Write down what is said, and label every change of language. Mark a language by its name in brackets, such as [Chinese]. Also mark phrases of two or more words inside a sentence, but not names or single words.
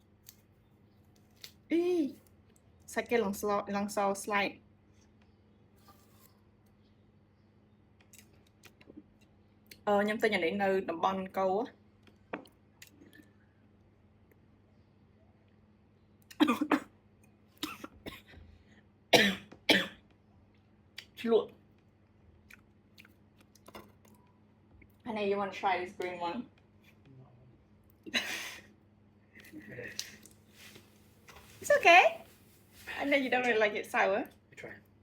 [Khmer] សាច់គេឡងសស្លាយខ្ញុំទិញអានេះនៅតំបន់អង្គរឆ្លក់ [English] Honey, you want to try this green one? It's okay. I know you don't really like it sour. You try.